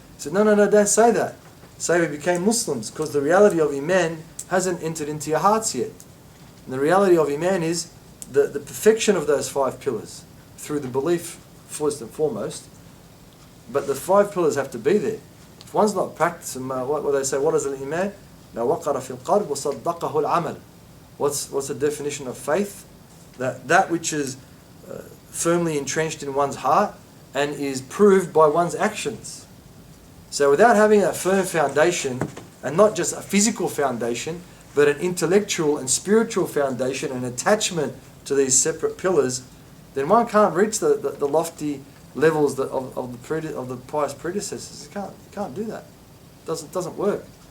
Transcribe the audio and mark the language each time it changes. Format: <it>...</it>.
<en>He said, no, don't say that. Say we became Muslims, because the reality of Iman hasn't entered into your hearts yet. And the reality of Iman is the perfection of those 5 pillars through the belief, first and foremost. But the 5 pillars have to be there. If one's not practicing, what they say, what is al-Iman? Now,</en> <ar>وَقَرَ فِي الْقَلْبِ وَصَدَّقَهُ الْعَمَلِ.</ar> <en>What's the definition of faith? That which is firmly entrenched in one's heart and is proved by one's actions. So without having a firm foundation, and not just a physical foundation, but an intellectual and spiritual foundation and attachment to these separate pillars, then one can't reach the lofty levels of the pious predecessors. You can't do that. It doesn't work.</en>